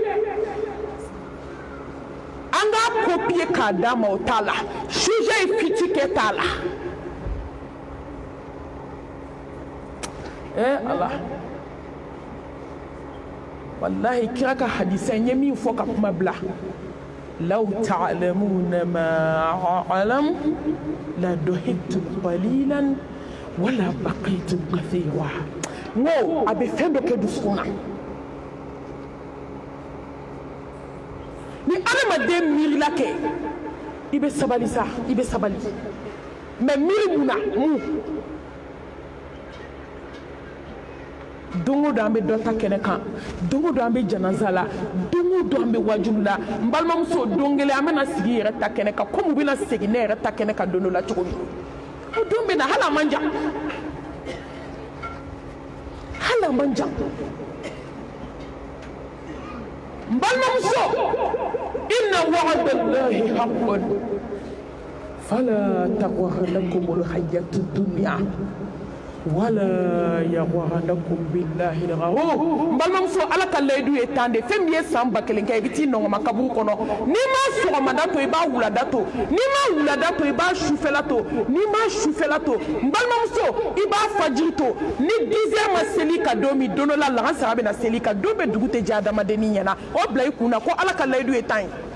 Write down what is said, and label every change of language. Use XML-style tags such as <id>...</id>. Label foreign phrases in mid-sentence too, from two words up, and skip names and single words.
<bm>an k'a copier k'a d'a ma o t'a la sujet ye fiti kɛ t'a la Allah wallahi kira ka hadisa nye min fɔ ka kuma bila</bm> <ar>لو تعلمون ما أعلم لضحكتم قليلا ولبكيتم كثيرا</ar> <bm>ngo a bɛ fɛn dɔ kɛ dusukun na ni adamaden miirila kɛ i bɛ sabali sa i bɛ sabali mais miiri mun na don o don an bɛ dɔ ta kɛnɛ kan don o don an bɛ janaza la don o don an bɛ wajulu la n balimamuso don kelen an bɛna sigi yɛrɛ ta kɛnɛ kan komi u bɛna segin ne yɛrɛ ta kɛnɛ kan don dɔ la cogo min o don bɛ na hali a man jan hali a man jan n balimamuso</bm> <ar>إن وعد الله حق فلا تغرنكم الحياة الدنيا ولا يغرنكم بالله الغرور</ar> <bm>balimamuso ala ka layidu ye tan de fɛn min ye san 1000 kɛ i bɛ t'i nɔgɔma kaburu kɔnɔ n'i ma sɔgɔmada to i b'a wulada to n'i ma wulada to i b'a sufɛla to n'i ma sufɛla to n balimamuso i b'a fajiri to ni 10 heures ma seli ka don min don dɔ la lahansara bɛ na seli ka don bɛɛ dugu tɛ diya adamadennin ɲɛna o bila i kun na ko ala ka layidu ye tan ye</bm>